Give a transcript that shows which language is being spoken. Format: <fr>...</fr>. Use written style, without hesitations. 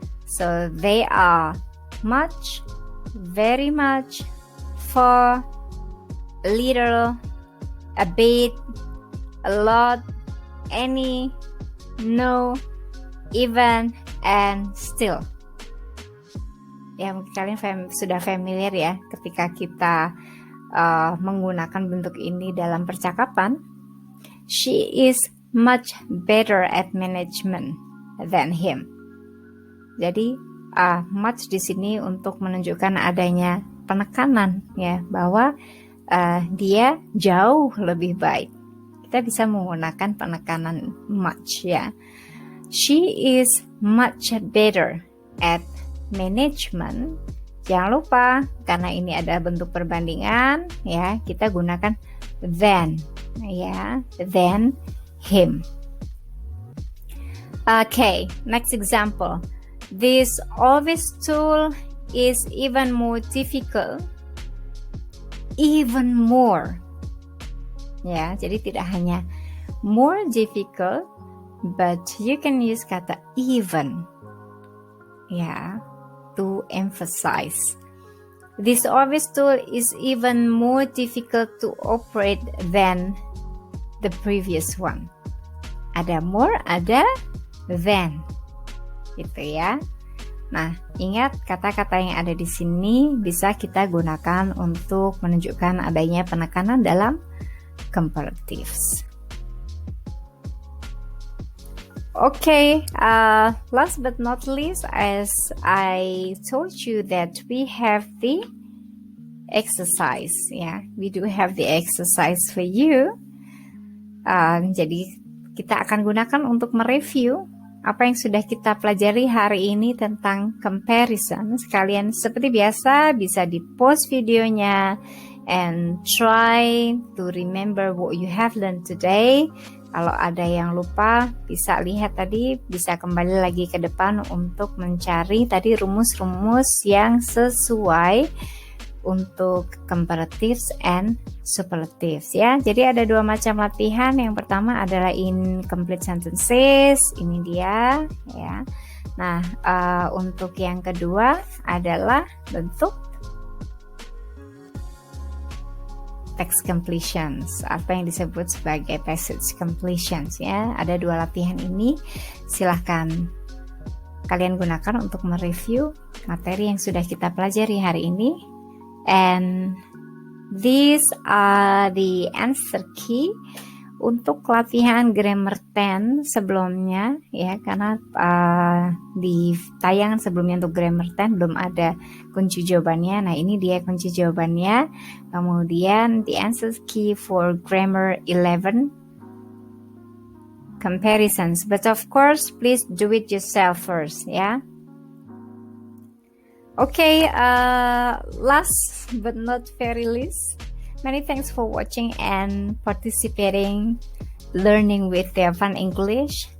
<en>So they are much, very much, for, a little, a bit, a lot, any, no, even, and still.</en> <id>Ya, mungkin kalian sudah familiar ya ketika kita menggunakan bentuk ini dalam percakapan.</id> <en>She is much better at management than him.</en> <id>Jadi much di sini untuk menunjukkan adanya penekanan, ya, bahwa dia jauh lebih baik. Kita bisa menggunakan penekanan much, ya.</id> <en>She is much better at management.</en> <id>Jangan lupa, karena ini ada bentuk perbandingan, ya, kita gunakan than, ya,</id> <en>than him. Okay, next example. This office tool is even more difficult. Even more.</en> <id>Ya, jadi tidak hanya</id> <en>more difficult, but you can use kata even. Ya, to emphasize. This office tool is even more difficult to operate than the previous one.</en> <id>Ada more, ada than. Gitu ya. Nah, ingat kata-kata yang ada di sini bisa kita gunakan untuk menunjukkan adanya penekanan dalam comparatives.</id> <en>Okay, last but not least, as I told you that we have the exercise, ya, we do have the exercise for you.</en> <id>Jadi kita akan gunakan untuk mereview apa yang sudah kita pelajari hari ini tentang comparison. Sekalian seperti biasa bisa di-pause videonya</id> <en>and try to remember what you have learned today.</en> <id>Kalau ada yang lupa bisa lihat tadi, bisa kembali lagi ke depan untuk mencari tadi rumus-rumus yang sesuai untuk comparatives and superlatives, ya. Jadi ada dua macam latihan. Yang pertama adalah incomplete sentences, ini dia, ya. Nah, untuk yang kedua adalah bentuk text completions, apa yang disebut sebagai passage completions ya. Ada 2 latihan ini, silahkan kalian gunakan untuk mereview materi yang sudah kita pelajari hari ini.</id> <en>And these are the answer key</en> <id>untuk latihan grammar 10 sebelumnya ya, karena di tayangan sebelumnya untuk grammar 10 belum ada kunci jawabannya. Nah, ini dia kunci jawabannya.</id> <en>Kemudian the answer key for grammar 11 comparisons, but of course please do it yourself first ya. Okay, last but not very least, many thanks for watching and participating, learning with Fun English.</en>